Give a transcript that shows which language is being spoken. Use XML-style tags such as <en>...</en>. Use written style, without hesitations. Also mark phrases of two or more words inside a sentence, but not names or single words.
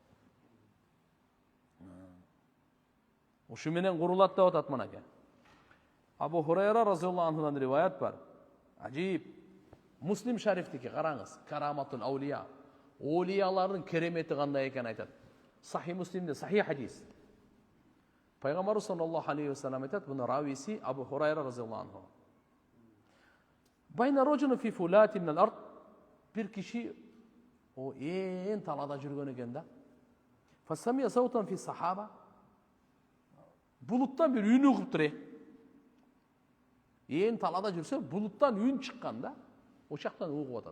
<ky>Ушу менен курулат деп атат мынакей. Абу Хурайра</ky> <ar>رضي الله عنه</ar> <ky>риваят бар. Ажип. Муслим шарифтики караңыз.</ky> <ar>كرامة الأولياء.</ar> <ky>Олиялардын керемети кандай экенин айтат. Сахи Муслимде сахи хадис. Пайгамбар</ky> <ar>صلى الله عليه وسلم</ar> <ky>айтат, буну рависи Абу Хурайра</ky> <ar>رضي الله عنه. بينا رجل في فلاة من الأرض.</ar> <ky>Бир киши ээн талада жүргөн экен да.</ky> <ar>فسمع صوتا في سحابة.</ar> <ky>Булуттан бир үн угуп ээн талада жүрсө, булуттан үн чыккан да. Ошақтан угуп атат.</ky>